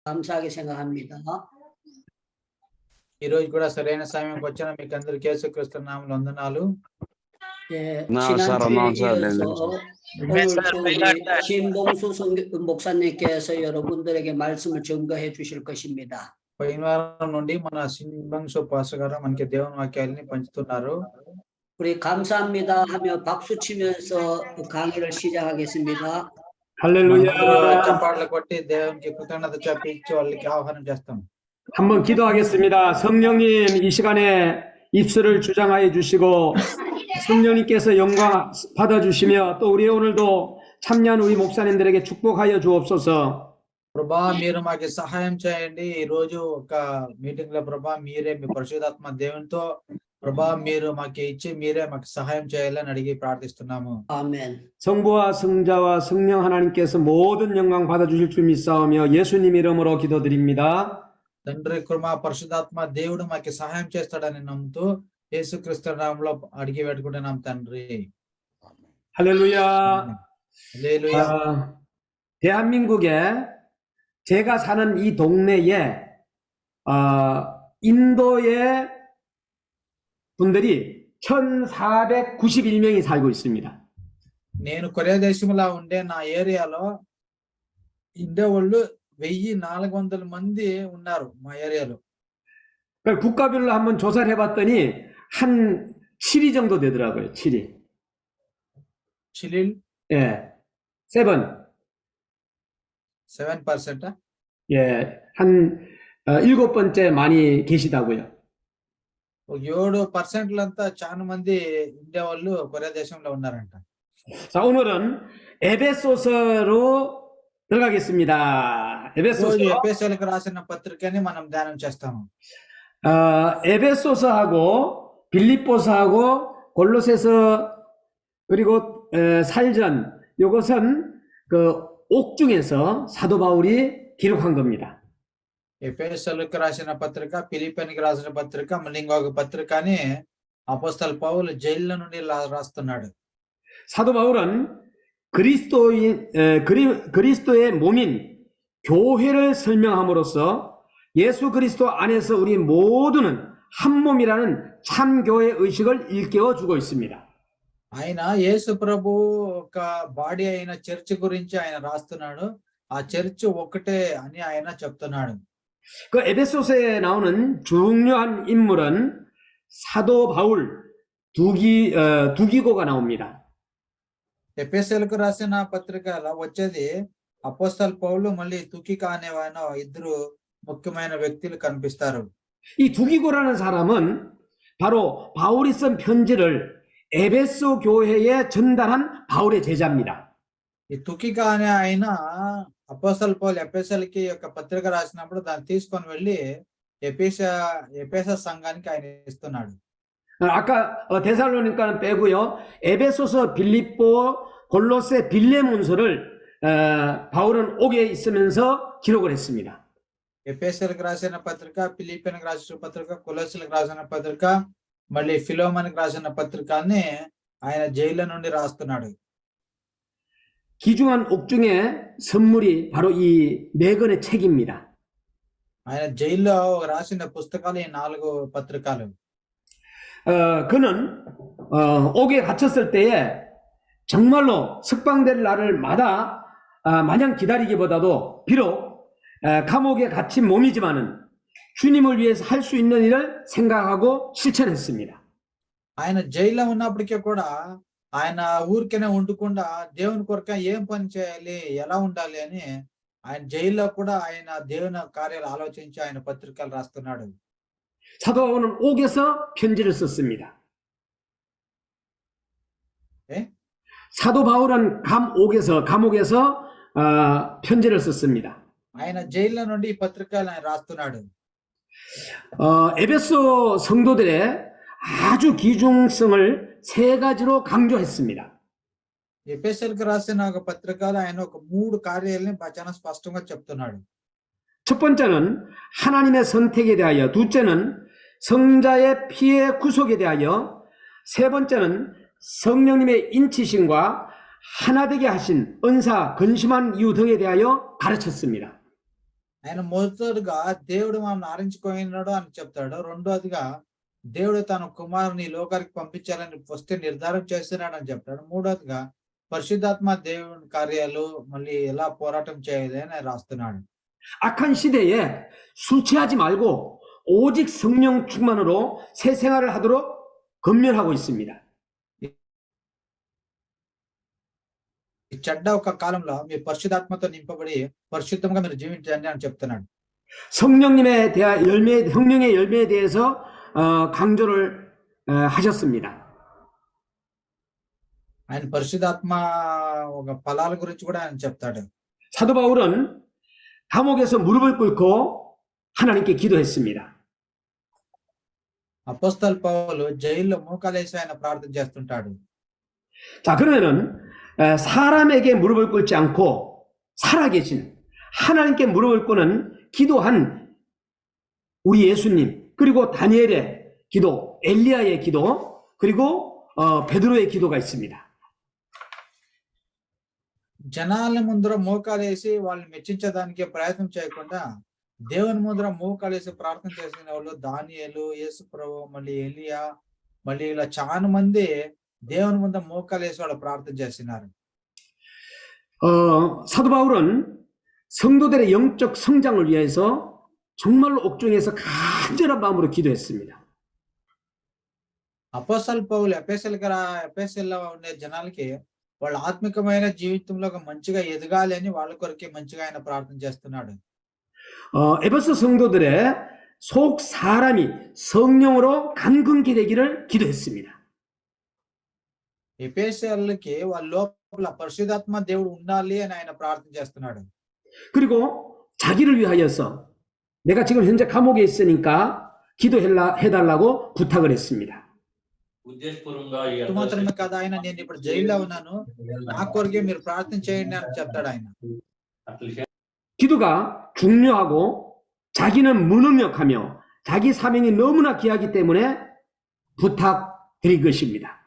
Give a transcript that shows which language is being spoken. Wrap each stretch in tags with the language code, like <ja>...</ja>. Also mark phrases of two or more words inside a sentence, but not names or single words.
<ko>감사하게 생각합니다.</ko> <te>ఈ రోజు కూడా సరైన సమయంకి వచ్చిన మీకు అందరికీ యేసుక్రీస్తు నామములో వందనాలు.</te> <ko>예, 안녕하세요. 지난주에 안녕하세요. 이어서 오늘 또 우리 신봉수 목사님께서 여러분들에게 말씀을 증거해 주실 것입니다.</ko> <te>పోయిన వారం నుండి మన సింబంసు పాస్టర్ గారు మనకి దేవుని వాక్యాలని పంచుతున్నారు.</te> <ko>우리 감사합니다 하며 박수 치면서 강의를 시작하겠습니다. 할렐루야.</ko> <te>చప్పాళ్ళు కొట్టి దేవునికి కృతజ్ఞత చెప్పించి వాళ్ళకి ఆహ్వానం చేస్తాం.</te> <ko>한번 기도하겠습니다. 성령님, 이 시간에 입술을 주장하여 주시고 성령님께서 영광 받아주시며 또 우리 오늘도 참여한 우리 목사님들에게 축복하여 주옵소서.</ko> <te>ప్రభా మీరు మాకు సహాయం చేయండి. ఈ రోజు ఒక మీటింగ్ లో ప్రభా మీరే మీ పరిశుద్ధాత్మ దేవునితో ప్రభా మీరు మాకు ఇచ్చి మీరే మాకు సహాయం చేయాలని అడిగి ప్రార్థిస్తున్నాము.</te> <ko>아멘. 성부와 성자와 성령 하나님께서 모든 영광 받아주실 줄 믿사오며 예수님 이름으로 기도드립니다.</ko> <te>తండ్రి కృప పరిశుద్ధాత్మ దేవుడు మాకు సహాయం చేస్తాడని నమ్ముతూ యేసుక్రీస్తు నామములో అడిగి పెట్టుకుంటున్నాం తండ్రి.</te> <ko>할렐루야.</ko> <te>హల్లెలూయా.</te> <ko>대한민국에 제가 사는 이 동네에 인도의 분들이 1491명이 살고 있습니다.</ko> <te>నేను కొరియా దేశంలో ఉండే నా ఏరియాలో ఇండియా వాళ్ళు 1400 మంది ఉన్నారు మా ఏరియాలో.</te> <ko>국가별로 한번 조사를 해봤더니 한 7위 정도 되더라고요. 7위. 7? 예, 7. 7%? 예, 한 7번째 많이 계시다고요.</ko> <te>7%లంతా చాలా మంది ఇండియా వాళ్ళు కొరియా దేశంలో ఉన్నారంట.</te> <ko>자, 오늘은 에베소서로 들어가겠습니다. 에베소서.</ko> <te>ఎఫెసీయులకు రాసిన పత్రికని మనం ధ్యానం చేస్తాము.</te> <ko>에베소서하고 빌립보서하고 골로새서 그리고 살전 이것은 그 옥중에서 사도 바울이 기록한 겁니다.</ko> <te>ఎఫెసీయులకు రాసిన పత్రిక, ఫిలిప్పీయులకు రాసిన పత్రిక, మళ్ళీ ఇంకొక పత్రికని అపోస్తలు పౌలు జైల్లో నుండి రాస్తున్నాడు.</te> <ko>사도 바울은 그리스도의 몸인 교회를 설명함으로써 예수 그리스도 안에서 우리 모두는 한 몸이라는 참교회 의식을 일깨워 주고 있습니다.</ko> <te>ఆయన యేసు ప్రభు ఒక బాడీ అయిన చర్చ్ గురించి ఆయన రాస్తున్నాడు. ఆ చర్చ్ ఒకటే అని ఆయన చెప్తున్నాడు.</te> <ko>그 에베소서에 나오는 중요한 인물은 사도 바울 두기고가 나옵니다.</ko> <te>ఎఫెసీయులకు రాసిన పత్రికలో వచ్చేది అపోస్తలు పౌలు మళ్ళీ తుకిక అనే ఇద్దరు ముఖ్యమైన వ్యక్తులు కనిపిస్తారు.</te> <ko>이 두기고라는 사람은 바로 바울이 쓴 편지를 에베소 교회에 전달한 바울의 제자입니다.</ko> <te>ఈ తుకిక అనే ఆయన అపోస్తలు పౌలు ఎఫెసీయులకి ఒక పత్రిక రాసినప్పుడు దాన్ని తీసుకొని వెళ్ళి ఎఫెస సంఘానికి ఆయన ఇస్తున్నాడు.</te> <ko>아까 데살로니가는 빼고요. 에베소서, 빌립보, 골로새, 빌레몬서를 바울은 옥에 있으면서 기록을 했습니다.</ko> <te>ఎఫెసీయులకు రాసిన పత్రిక, ఫిలిప్పీయులకు రాసిన పత్రిక, కొలొస్సీలకు రాసిన పత్రిక, మళ్ళీ ఫిలోమోనుకు రాసిన పత్రికని ఆయన జైలు నుండి రాస్తున్నాడు.</te> <ko>귀중한 옥중의 선물이 바로 이 4권의 책입니다.</ko> <te>ఆయన జైల్లో రాసిన పుస్తకాలు ఈ 4 పత్రికలు.</te> <ko>그는 옥에 갇혔을 때에 정말로 석방될 날을 마냥 기다리기보다도 비록 감옥에 갇힌 몸이지만은 주님을 위해서 할 수 있는 일을 생각하고 실천했습니다.</ko> <te>ఆయన జైల్లో ఉన్నప్పటికీ కూడా ఆయన ఊరికేనే ఉండకుండా దేవుని కొరకు ఏం పని చేయాలి, ఎలా ఉండాలి అని ఆయన జైల్లో కూడా ఆయన దేవుని కార్యాలు ఆలోచించి ఆయన పత్రికలు రాస్తున్నాడు.</te> <ko>사도 바울은 옥에서 편지를 썼습니다. 예? 사도 바울은 감옥에서 편지를 썼습니다.</ko> <te>ఆయన జైల్లో నుండి ఈ పత్రికలు ఆయన రాస్తున్నాడు.</te> <ko>에베소 성도들의 아주 귀중성을 3가지로 강조했습니다.</ko> <te>ఎఫెసీయులకు రాసిన ఒక పత్రికలో ఆయన ఒక 3 కార్యాలని చాలా స్పష్టంగా చెప్తున్నాడు.</te> <ko>첫 번째는 하나님의 선택에 대하여, 둘째는 성자의 피의 구속에 대하여, 세 번째는 성령님의 인치심과 하나 되게 하신 은사, 근심한 이유 등에 대하여 가르쳤습니다.</ko> <te>ఆయన మొదటగా దేవుడు మనం ఆరించుకోయినాడు అని చెప్తాడు. రెండోదిగా దేవుడు తన కుమారుని ఈ లోకానికి పంపించాలని ఫస్ట్ నిర్ధారం చేస్తున్నాడు అని చెప్తాడు. మూడోదిగా పరిశుద్ధాత్మ దేవుని కార్యాలు మళ్ళీ ఎలా పోరాటం చేయాలి అని ఆయన రాస్తున్నాడు.</te> <ko>악한 시대에 술 취하지 말고 오직 성령 충만으로 새 생활을 하도록 권면하고 있습니다.</ko> <te>ఈ చెడ్డ ఒక కాలంలో మీ పరిశుద్ధాత్మతో నింపబడి పరిశుద్ధంగా మీరు జీవించండి అని చెప్తున్నాడు.</te> <ko>성령의 열매에 대해서 강조를 하셨습니다.</ko> <te>ఆయన పరిశుద్ధాత్మ ఒక ఫలాల గురించి కూడా ఆయన చెప్తాడు.</te> <ko>사도 바울은 감옥에서 무릎을 꿇고 하나님께 기도했습니다.</ko> <te>అపోస్తలు పౌలు జైల్లో మోకాలేసి ఆయన ప్రార్థన చేస్తుంటాడు.</te> <ko>자, 그러면은 사람에게 무릎을 꿇지 않고 살아계신 하나님께 무릎을 꿇는 기도한 우리 예수님, 그리고 다니엘의 기도, 엘리야의 기도, 그리고 베드로의 기도가 있습니다.</ko> <te>జనాల ముందర మోకాలేసి వాళ్ళని మెచ్చించడానికి ప్రయత్నం చేయకుండా దేవుని ముందర మోకాలేసి ప్రార్థన చేసిన వాళ్ళు దానియేలు, యేసు ప్రభు, మళ్ళీ ఎలియా, మళ్ళీ ఇలా చాలా మంది దేవుని ముందర మోకాలేసి వాళ్ళు ప్రార్థన చేసినారు.</te> <ko>사도 바울은 성도들의 영적 성장을 위해서 정말로 옥중에서 간절한 마음으로 기도했습니다.</ko> <te>అపోస్తలు పౌలు ఎఫెసీలో ఉండే జనాలకి వాళ్ళ ఆత్మికమైన జీవితంలో మంచిగా ఎదగాలి అని వాళ్ళ కొరకే మంచిగా ఆయన ప్రార్థన చేస్తున్నాడు.</te> <ko>에베소 성도들의 속 사람이 성령으로 강건케 되기를 기도했습니다.</ko> <te>ఎఫెసీయులకి వాళ్ళ లోపల పరిశుద్ధాత్మ దేవుడు ఉండాలి అని ఆయన ప్రార్థన చేస్తున్నాడు.</te> <ko>그리고 자기를 위하여서 내가 지금 현재 감옥에 있으니까 기도해달라고 부탁을 했습니다.</ko> <te>ఇటు మాత్రమే కదా ఆయన నేను ఇప్పుడు జైల్లో ఉన్నాను, నా కొరకే మీరు ప్రార్థన చేయండి అని చెప్తాడు ఆయన.</te> <ko>기도가 중요하고 자기는 무능력하며 자기 사명이 너무나 귀하기 때문에 부탁드린 것입니다.</ko>